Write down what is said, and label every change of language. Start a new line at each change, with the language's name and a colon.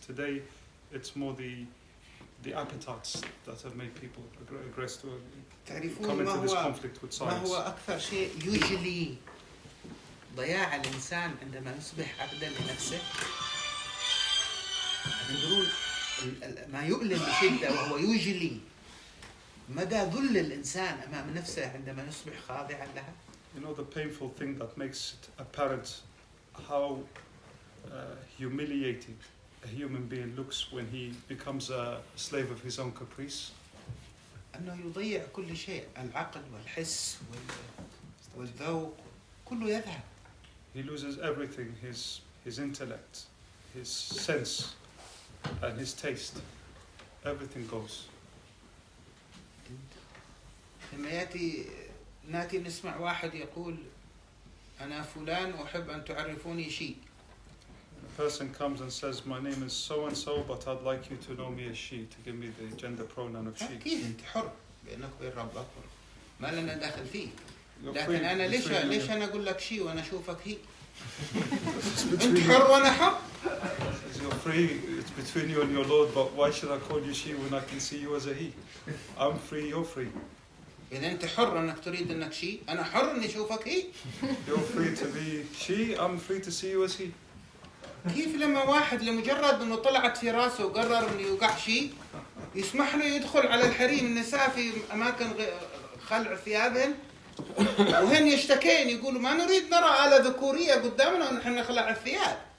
English: Today it's more the appetites that have made people aggressive, come into this conflict with science.
Arabic: ما هو أكثر شيء يجلي ضياع الإنسان عندما يصبح عبدا لنفسه؟ تدرون ما يؤلم بشدة وهو يجلي مدى ذل الإنسان أمام نفسه عندما يصبح خاضعا لها.
English: You know, the painful thing that makes it apparent how humiliating a human being looks when he becomes a slave of his own caprice.
Arabic: أنه يضيع كل شيء، العقل والحس والذوق كله يذهب.
English: He loses everything, his intellect, his sense, and his taste. Everything goes.
Arabic: لما ناتي نسمع واحد يقول أنا فلان أحب أن تعرفوني شيء.
English: A person comes and says, my name is so and so, but I'd like you to know me as she, to give me the gender pronoun of she.
Arabic: أكيد أنت حر بينك وبين ربك، ما لنا دخل فيه. لكن أنا ليش أنا أقول لك شيء وأنا أشوفك هي؟ أنت حر وأنا حر.
English: You're free, it's between you and your Lord, but why should I call you she when I can see you as a he? I'm free, you're free.
Arabic: إذا أنت حر أنك تريد أنك شيء، أنا حر إني أشوفك هي.
English: You're free to be she, I'm free to see you as he.
Arabic: كيف لما واحد لمجرد إنه طلعت في راسه وقرر إنه يوقع شيء يسمح له يدخل على الحريم النساء في أماكن خلع ثيابهن وهن يشتكين يقولوا ما نريد نرى آلة ذكورية قدامنا ونحن نخلع الثياب.